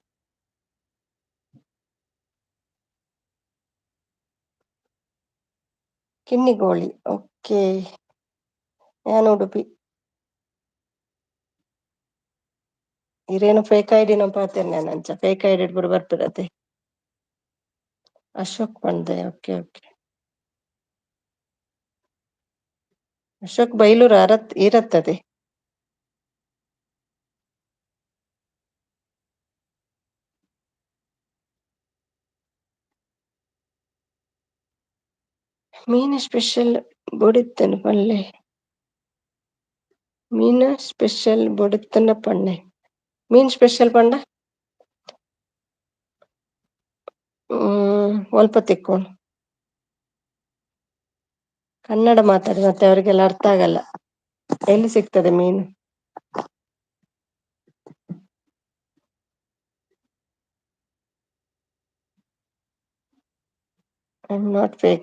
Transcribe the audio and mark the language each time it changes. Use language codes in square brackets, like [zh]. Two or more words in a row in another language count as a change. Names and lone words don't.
[kn] ಕಿನ್ನಿಗೋಳಿ. ಓಕೆ, ನಾನು ಉಡುಪಿ. [tcy] ಇರೇನು [en] fake ID [tcy] ನ ಪಾತೇನೆ ನಂಚ [en] fake ID [tcy] ಇಡ್ಬಿಡು ಬರ್ತದತೆ. [kn] ಅಶೋಕ್ ಬಂದೆ. [en] okay okay. [kn] ಅಶೋಕ್ ಬೈಲೂರು ಇರತ್ತದೆ. [tcy] ಮೀನು ಸ್ಪೆಷಲ್ ಬೊಡಿತ್ತನ ಪಲ್ಲೆ. ಮೀನು ಸ್ಪೆಷಲ್ ಬೊಡಿತ್ತನ ಪಣ್ಣೆ. ಮೀನ್ ಸ್ಪೆಷಲ್ ಪಂಡ ಸ್ವಲ್ಪ ತಿಕ್ಕೋಣ. [kn] ಕನ್ನಡ ಮಾತಾಡಿ, ಮತ್ತೆ ಅವರಿಗೆಲ್ಲ ಅರ್ಥ ಆಗಲ್ಲ. ಎಲ್ಲಿ ಸಿಗ್ತದೆ ಮೀನು? [en] I am not fake.